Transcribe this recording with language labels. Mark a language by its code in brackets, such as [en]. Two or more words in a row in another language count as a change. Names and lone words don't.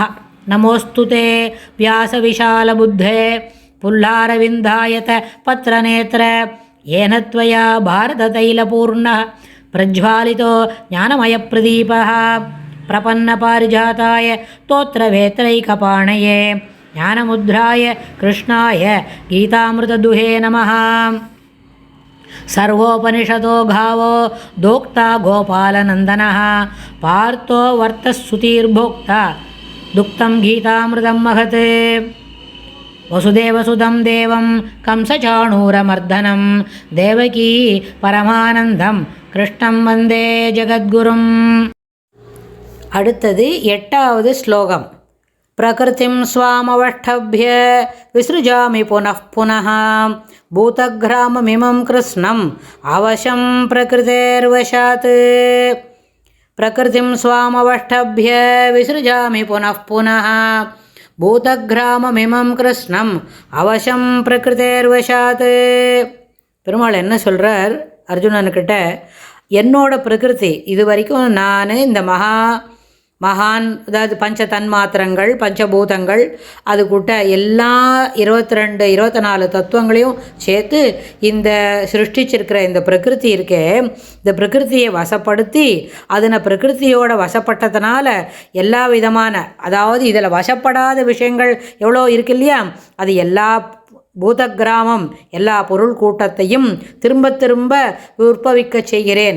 [sa] नमोऽस्तु ते व्यासविशालबुद्धे फुल्लारविन्दायतपत्रनेत्र येन त्वया भारततैलपूर्णः प्रज्वालितो ज्ञानमयप्रदीपः प्रपन्नपारिजाताय तोत्त्रवेत्रैकपाणये ज्ञानमुद्राय कृष्णाय गीतामृतदुहे नमः. सर्वोपनिषदो घावो दोक्ता गोपालनन्दनः पार्थो वर्तस्सुतीर्भोक्ता दुक्तं गीतामृतं महत्. वसुदेवसुदं देवं कंसचाणूरमर्दनं देवकी परमानन्दं कृष्णं वन्दे जगद्गुरुम्. [ta] அடுத்தது 8வது ஸ்லோகம். [sa] प्रकृतिं स्वामवष्टभ्य विसृजामि पुनः पुनः भूतग्राममिमं कृत्स्नम् अवशं प्रकृतेर्वशात्. प्रकृतिं स्वामवष्टभ्य विसृजामि पुनः पुनः भूतग्राममिमं कृष्णम् अवशं प्रकृतेर्वशात्. [ta] பெருமாள் என்ன சொல்கிறார் அர்ஜுனன்கிட்ட, என்னோட பிரகிருதி இது வரைக்கும் நான் இந்த மகான் அதாவது பஞ்ச தன்மாத்திரங்கள் பஞ்சபூதங்கள் அது கூட்ட எல்லா 22 24 தத்துவங்களையும் சேர்த்து இந்த சிருஷ்டிச்சிருக்கிற இந்த பிரகிருதி இருக்கே, இந்த பிரகிருத்தியை வசப்படுத்தி அதனை பிரகிருத்தியோட வசப்பட்டதுனால எல்லா விதமான அதாவது இதில் வசப்படாத விஷயங்கள் எவ்வளோ இருக்கு இல்லையா, அது எல்லா பூதகிராமம் எல்லா பொருள் கூட்டத்தையும் திரும்ப திரும்ப உற்பவிக்க செய்கிறேன்.